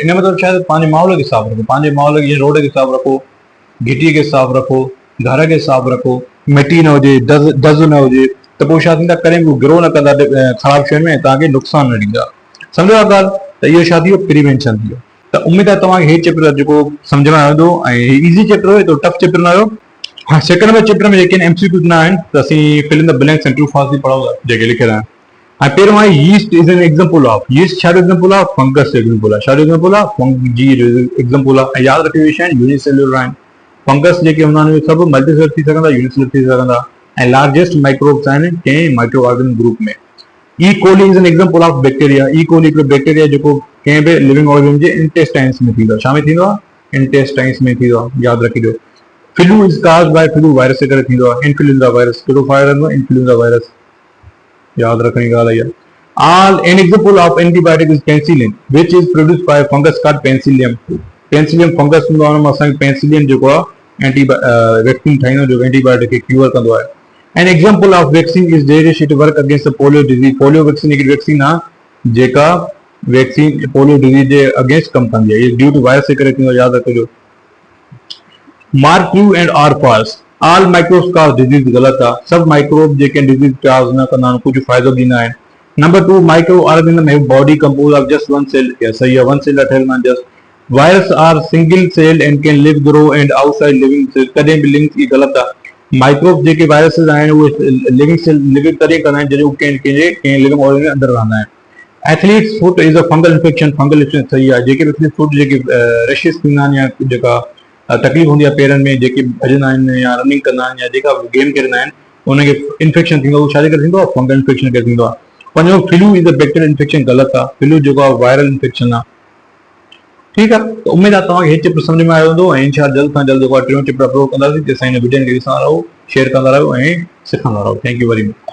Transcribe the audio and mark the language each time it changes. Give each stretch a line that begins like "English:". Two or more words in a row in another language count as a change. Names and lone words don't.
Sindhi: इन मतिलबु छा आहे, पंहिंजे माहौल खे साफ़ रखो, पंहिंजे माहौल खे, रोड खे साफ़ रखो, घिटीअ खे साफ़ रखो, घर खे साफ़ रखो, मिटी न हुजे, दज़ न हुजे, त पोइ छा थींदा, कॾहिं बि ग्रो न कंदा ख़राब शयुनि में, तव्हांखे नुक़सानु न ॾींदा। सम्झो था ॻाल्हि, त इहो छा थी वियो, प्रिवेंशन थी वियो। त उमेद आहे तव्हांखे हे चैप्टर जेको सम्झ में आयो हूंदो ऐं
English: easy chapter
Sindhi: हुयो,
English: tough chapter
Sindhi: न हुयो। हाँ,
English: second number chapter
Sindhi: में जेके एमसीक्यूज़ न आहिनि त असीं
English: fill in the blanks and true false
Sindhi: बि पढ़ूं था, जेके लिखियल आहिनि। हाणे पहिरियों आहे
English: yeast is an example of,
Sindhi: यीस्ट छा जो एग्जांपल आहे, फंगस जो एग्जांपल आहे। छा जो एग्जांपल आहे, फंगी जो एग्जांपल आहे। ऐं यादि रखियो इहे शयूं यूनिसेल्युलर आहिनि। फंगस जेके हूंदा आहिनि उहे सभु मल्टीसेलुलर थी सघंदा, यूनिसेलुलर थी सघंदा, ऐं
English: largest microbes
Sindhi: आहिनि कंहिं
English: micro organism group
Sindhi: में।
English: E. coli is an example of bacteria.
Sindhi: ई कोली हिकिड़ो बैक्टीरिया जेको कंहिं बि
English: living organism
Sindhi: जे इंटेस्टाइन्स में थींदो आहे। छा में थींदो आहे, इंटेस्टाइन्स में थींदो आहे, यादि रखिजो।
English: flu is caused by flu virus
Sindhi: जे करे थींदो आहे,
English: influenza virus.
Sindhi: कहिड़ो वायरस आहे,
English: influenza virus,
Sindhi: यादि रखण जी ॻाल्हि आहे।
English: An example of antibiotic is penicillin, which is produced by a fungus called Penicillium. Penicillium fungus
Sindhi: हूंदो आहे, हुन मां असांखे पेनिसिलियम जेको आहे वैक्सीन ठाहींदो जो एंटीबायोटिक खे क्यूर कंदो आहे।
English: An example of vaccine is Darius, it work against the polio disease.
Sindhi: पोलियो वैक्सीन हिकिड़ी वैक्सीन आहे जेका वैक्सीन
English: polio disease
Sindhi: जे अगेंस्ट कमु कंदी आहे।
English: due to virus
Sindhi: जे करे थींदो आहे, यादि रखिजो।
English: mark true and or false. all microbes cause disease,
Sindhi: ग़लति आहे। सभु माइक्रोब जेके
English: disease cause
Sindhi: न कंदा आहिनि, कुझु फ़ाइदो ॾींदा आहिनि।
English: Number 2, microorganisms have body composed of just one cell. Yes,
Urdu: صحیح ہے,
English: one cell
Sindhi: ठहियल न
English: just. Virus are single cell and can live, grow and outside living cell.
Sindhi: कॾहिं बि लिंक ई ग़लति आहे। माइक्रोब जेके वायरसेस आहिनि उहे
English: living cell living
Sindhi: तॾहिं कंदा आहिनि जॾहिं उहे कंहिं
English: living organism
Sindhi: जे अंदरि रहंदा आहिनि।
English: athlete's foot is a fungal infection
Sindhi: सही आहे। जेके
English: athlete foot
Sindhi: जेके रैशेस थींदा आहिनि या जेका तकलीफ़ हूंदी आहे पेरनि में, जेके भॼंदा आहिनि या रनिंग कंदा आहिनि या जेका गेम खेॾंदा आहिनि उनखे इन्फेक्शन थींदो आहे, उहो छाजे करे थींदो आहे?
English: fungal infection
Sindhi: करे थींदो आहे। पंजो,
English: flu is a bacterial infection,
Sindhi: ग़लति आहे। फ्लू जेको आहे
English: viral infection
Sindhi: आहे। ठीकु आहे, त उमेद आहे तव्हांखे हे चैप्टर सम्झ में आयो हूंदो ऐं इनशा जल्द खां जल्द जेको आहे टियों चैप्टर अपलोड कंदासीं। तेसिताईं हिन वीडियो खे ॾिसंदा रहो, शेयर कंदा रहो ऐं सिखंदा रहो।
English: thank you very much.